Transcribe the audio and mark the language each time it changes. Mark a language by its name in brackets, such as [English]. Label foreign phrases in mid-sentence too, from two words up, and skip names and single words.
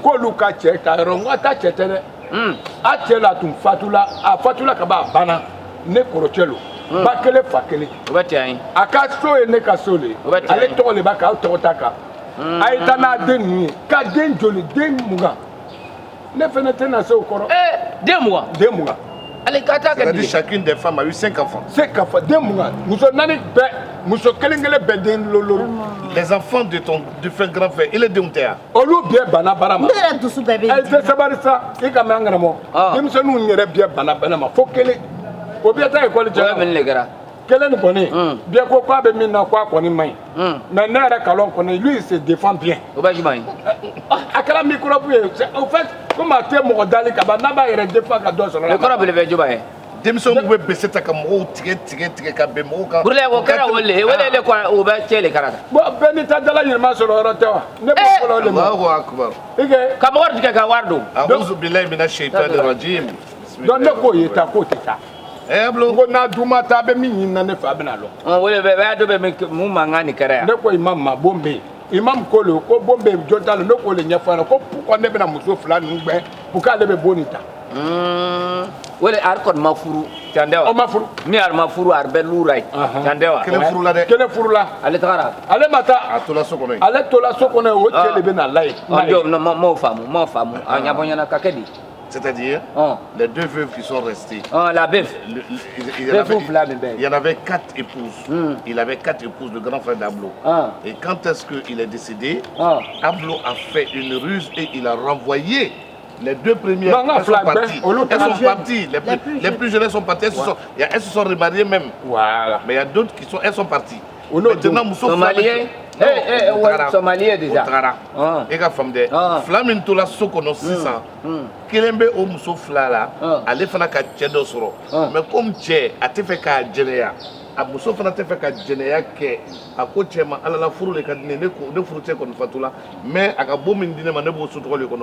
[Bambara] k'olu ka cɛ ta yɔrɔ n ko a ta cɛ tɛ dɛ a cɛ la tun fatula a fatula ka ban a banna ne kɔrɔcɛ lo ba kelen fa kelen o bɛ tiɲɛ ye a ka so ye ne ka so le O bɛ tiɲɛ. ale tɔgɔ de b'a kan aw tɔgɔ ta kan a ye taa n'a den ninnu ye ka den joli den mugan ne fɛnɛ tɛna se o kɔrɔ den mugan den mugan ale ka taa kɛ [French] c'est-à-dire [Bambara] di [French] chacune des femmes a eu 5 enfants. [Bambara] se ka fɔ den mugan muso naani bɛɛ muso kelen kelen bɛɛ den lolo [French] Les enfants de ton défunt grand frère, il est de Moutéa. [Bambara] olu bɛɛ bana bara ma Ne yɛrɛ dusu bɛɛ bɛ ɛ yen. tɛ sabali sa i ka mɛn an karamɔgɔ denmisɛnninw yɛrɛ bɛɛ bana bana ma fo kelen o bɛɛ ta ekɔli o le cɛ mini le kɛra kelen nin kɔni bɛɛ ko k'a bɛ min na k'a kɔni man ɲi mais ne yɛrɛ kalon kɔni [French] lui il se défend bien [Bambara] o bɛ jumɛn ye a kɛra microbe ye [French] au fait comme [Bambara] a tɛ mɔgɔ dali ka ban n'a b'a yɛrɛ défend ka dɔ sɔrɔ le la kɔrɔ bele bɛ jumɛn ye Denmisɛnninw bɛ bese ta ka mɔgɔw tigɛ ka bɛn mɔgɔw kan. burule o kɛra wale wale le kɔ o bɛ cɛ le kɛra bon bɛɛ n'i ta dala ɲɛnama sɔrɔ yɔrɔ tɛ wa ne b'o fɔlɔ de ma [Arabic] الله أكبر. [Bambara] i kɛ ka mɔgɔ tigɛ ka wari don [Arabic] أعوذ بالله من الشيطان الرجيم. [Bambara] donc ne k'o ye ta k'o tɛ taa Eh n blo. ko n'a dun ma taa a bɛ min ɲini na ne fɛ a bɛna lɔ wale bɛ dɔ bɛ mun mankan ni kɛra yan ne ko imam ma bon bɛ yen imam ko le ko bon bɛ yen jɔn t'a la ne k'o le ɲɛfɔ a ɲɛna ko pourquoi ne bɛna muso fila ninnu gbɛn pour qu'ale bɛ bon nin ta wale ari kɔni ma furu can tɛ o wa ma furu min ari ma furu ari bɛ lura ye can tɛ wa Kelen furu la dɛ. kelen furula ale tagara ale ma taa A tola so kɔnɔ yen. ale tola so kɔnɔ yen o cɛ de bɛ na la ye m'o faamu a ɲɛfɔ ɲɛna ka kɛ di [French] C'est-à-dire, les deux veuves qui sont restées. la bɛf Il y en avait 4 épouses. Il avait 4 épouses, le grand frère d'Ablo. Et quand est-ce qu'il est décédé, Ablo a fait une ruse et il a renvoyé les deux premières. Non, non, elles sont parties. elles Elles sont parties. Les plus jeunes sont parties. Elles se sont remariées même. Voilà. Mais il y a d'autres qui sont. Elles sont parties. Maintenant, Somalien Somalien déjà. Et la femme de Flamin [Bambara] to la sokono [French] 600. [Bambara] Kelembe o muso flala. Ale fana ka cɛ dɔ sɔrɔ. [French] Mais comme [Bambara] cɛ a tɛ fɛ k'a jɛnɛya. A muso fana tɛ fɛ ka jɛnɛya kɛ. A ko cɛ ma ala la furu le ka di ne ye. Ne furu cɛ kɔni fatula. Mais a ka bon min di ne ma ne b'o sotɔgɔ de kɔnɔ.